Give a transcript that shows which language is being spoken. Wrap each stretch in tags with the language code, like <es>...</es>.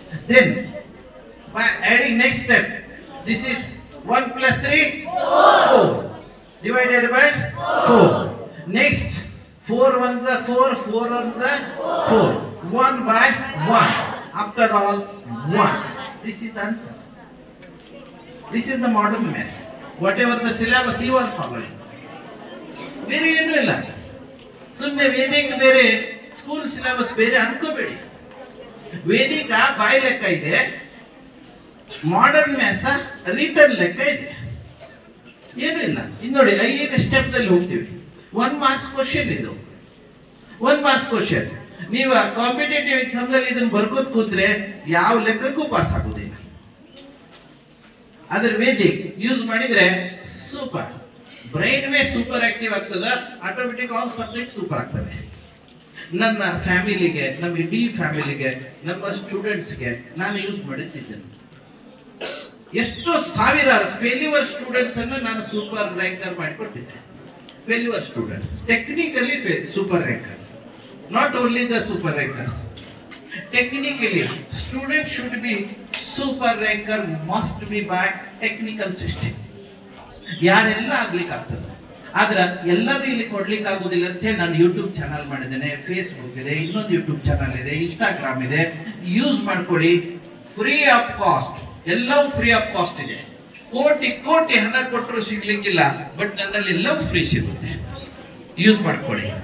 <en>Then by adding next step, this is 1 plus 3, 4 divided by 4. Next 4 ones are 4, 4 ones are 4, 1 by 1. After all, 1. This is the answer. This is the modern maths. Whatever the syllabus you are following.</en> <kn>ಬೇರೆ ಏನೂ ಇಲ್ಲ. ಸುಮ್ಮನೆ ವೇದಿಕ ಬೇರೆ, school syllabus ಬೇರೆ ಅನ್ಕೋಬೇಡಿ. ವೇದಿಕ ಬಾಯಿ ಲೆಕ್ಕ ಇದೆ, modern maths return ಲೆಕ್ಕ ಇದೆ. ಏನೂ ಇಲ್ಲ. ಇನ್ನು ನೋಡಿ, 5 ಸ್ಟೆಪ್ ಅಲ್ಲಿ ಹೋಗ್ತೀವಿ. 1 ಮಾರ್ಕ್ಸ್ ಕ್ವಶನ್ ಇದು. 1 ಮಾರ್ಕ್ಸ್ ಕ್ವಶನ್. ನೀವು ಕಾಂಪಿಟೇಟಿವ್ ಎಕ್ಸಾಮ್ ದಲ್ಲಿ ಇದನ್ನ ಬರ್ಕೋತ್ ಕೂತ್ರೆ ಯಾವ ಲೆಕ್ಕಕ್ಕೂ ಪಾಸ್ ಆಗುದಿಲ್ಲ. ಅದ್ರ ವೇದಿಕ್ ಯೂಸ್ ಮಾಡಿದ್ರೆ super, brain way super active ಆಗ್ತದ, ಆಟೋಮೆಟಿಕ್ ಆಲ್ ಸಬ್ಜೆಕ್ಟ್ ಸೂಪರ್ ಆಗ್ತವೆ. ನನ್ನ ಫ್ಯಾಮಿಲಿಗೆ, ನಮ್ಮ ಇಡೀ ಫ್ಯಾಮಿಲಿಗೆ, ನಮ್ಮ ಸ್ಟೂಡೆಂಟ್ಸ್ಗೆ ನಾನು ಯೂಸ್ ಮಾಡಿದ್ದೇನೆ. ಎಷ್ಟೋ ಸಾವಿರಾರು ಫೇಲ್ಯೂರ್ ಸ್ಟೂಡೆಂಟ್ಸ್ ಅನ್ನು ನಾನು super ranker ಮಾಡಿಕೊಟ್ಟಿದ್ದೆ. Failure students technically super ranker.</kn> <en>Not only the super rankers. Technically, students should be super ranker, must be by technical system.</en> <kn>ಯಾರೆಲ್ಲ ಆಗ್ಲಿಕ್ಕೆ ಆಗ್ತದೆ. ಆದ್ರೆ ಎಲ್ಲರೂ ಇಲ್ಲಿ ಕೊಡ್ಲಿಕ್ಕೆ ಆಗುದಿಲ್ಲ ಅಂತ ಹೇಳಿ ನಾನು ಯೂಟ್ಯೂಬ್ ಚಾನಲ್ ಮಾಡಿದ್ದೇನೆ, ಫೇಸ್ಬುಕ್ ಇದೆ, ಇನ್ನೊಂದು ಯೂಟ್ಯೂಬ್ ಚಾನಲ್ ಇದೆ, ಇನ್ಸ್ಟಾಗ್ರಾಮ್ ಇದೆ. ಯೂಸ್ ಮಾಡ್ಕೊಳ್ಳಿ, ಫ್ರೀ ಆಫ್ ಕಾಸ್ಟ್. ಎಲ್ಲವೂ ಫ್ರೀ ಆಫ್ ಕಾಸ್ಟ್ ಇದೆ. ಕೋಟಿ ಕೋಟಿ ಹಣ ಕೊಟ್ಟರು ಸಿಗ್ಲಿಕ್ಕಿಲ್ಲ, ಬಟ್ ನನ್ನಲ್ಲಿ ಎಲ್ಲವೂ ಫ್ರೀ ಸಿಗುತ್ತೆ. ಯೂಸ್ ಮಾಡ್ಕೊಳ್ಳಿ.</kn>